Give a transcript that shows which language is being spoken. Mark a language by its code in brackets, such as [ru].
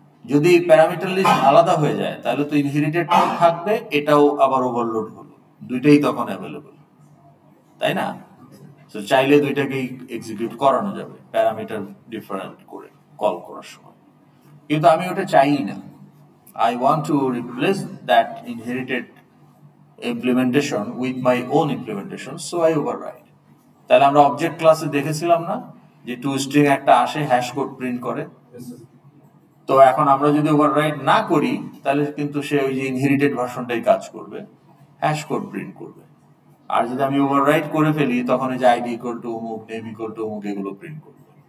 [bn] যদি parameter list আলাদা হয়ে যায় তাহলে তো ইনহেরিটেড থাকবে, এটাও আবার ওভারলোড হলো, দুইটাই তখন অ্যাভেলেবল, তাই না? তো চাইলে দুইটাকেই এক্সিকিউট করানো যাবে প্যারামিটার ডিফারেন্ট করে কল করার সময়, কিন্তু আমি ওটা চাই না। [en] I want to replace that inherited implementation with my own implementation, so I override. [bn] তাহলে আমরা অবজেক্ট ক্লাসে দেখেছিলাম না যে টু স্ট্রিং একটা আসে, হ্যাশ কোড প্রিন্ট করে। তো এখন আমরা যদি ওভাররাইড না করি তাহলে কিন্তু সে ওই যে ইনহেরিটেড ভার্সনটাই কাজ করবে, হ্যাশ কোড প্রিন্ট করবে। আর যদি আমি ওভাররাইড করে ফেলি তখন এই যে আইডি ইকুয়াল টু অমুক, নেম ইকুয়াল টু অমুক এগুলো প্রিন্ট করবে।